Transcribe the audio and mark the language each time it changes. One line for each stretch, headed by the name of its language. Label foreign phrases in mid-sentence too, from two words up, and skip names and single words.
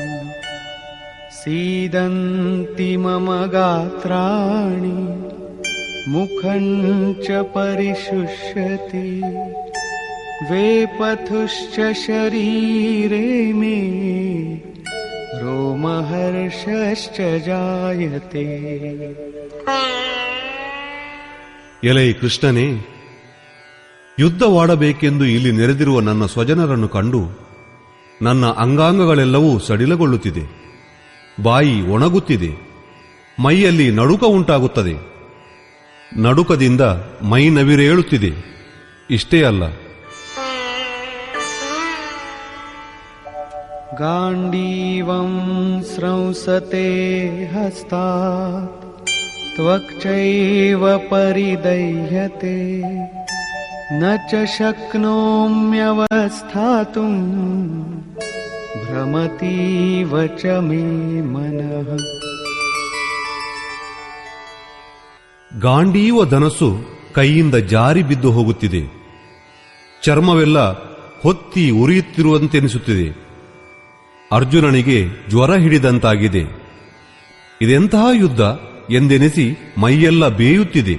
Sanskrit: ಸೀದಂತಿ ಮಮ ಗಾತ್ರಾಣಿ ಮುಖಂ ಚ ಪರಿಶುಷ್ಯತಿ ವೇಪಥುಶ್ಚ ಶರೀರೇ ಮೇ ರೋಮಹರ್ಷಶ್ಚ ಜಾಯತೆ.
Kannada: ಎಲೈ ಕೃಷ್ಣನೇ, ಯುದ್ಧವಾಡಬೇಕೆಂದು ಇಲ್ಲಿ ನೆರೆದಿರುವ ನನ್ನ ಸ್ವಜನರನ್ನು ಕಂಡು ನನ್ನ ಅಂಗಾಂಗಗಳೆಲ್ಲವೂ ಸಡಿಲಗೊಳ್ಳುತ್ತಿದೆ, ಬಾಯಿ ಒಣಗುತ್ತಿದೆ, ಮೈಯಲ್ಲಿ ನಡುಕ ಉಂಟಾಗುತ್ತದೆ, ನಡುಕದಿಂದ ಮೈ ನವಿರೇಳುತ್ತಿದೆ. ಇಷ್ಟೇ ಅಲ್ಲ,
Sanskrit: ಗಾಂಡೀವಂ ಸ್ರಂಸತೆ ಹಸ್ತಾತ್ ತ್ವಕ್ಚೈವ ಪರಿದಹ್ಯತೆ ನ ಚ ಶಕ್ನೋಮ್ಯವಸ್ಥಾತುಂ ಭ್ರಮತೀವ ಚ ಮೇ ಮನಃ.
Kannada: ಗಾಂಡೀವ ಧನಸ್ಸು ಕೈಯಿಂದ ಜಾರಿ ಬಿದ್ದು ಹೋಗುತ್ತಿದೆ, ಚರ್ಮವೆಲ್ಲ ಹೊತ್ತಿ ಉರಿಯುತ್ತಿರುವಂತೆನಿಸುತ್ತಿದೆ. ಅರ್ಜುನನಿಗೆ ಜ್ವರ ಹಿಡಿದಂತಾಗಿದೆ. ಇದೆಂತಹ ಯುದ್ಧ ಎಂದೆನಿಸಿ ಮೈಯೆಲ್ಲ ಬೇಯುತ್ತಿದೆ.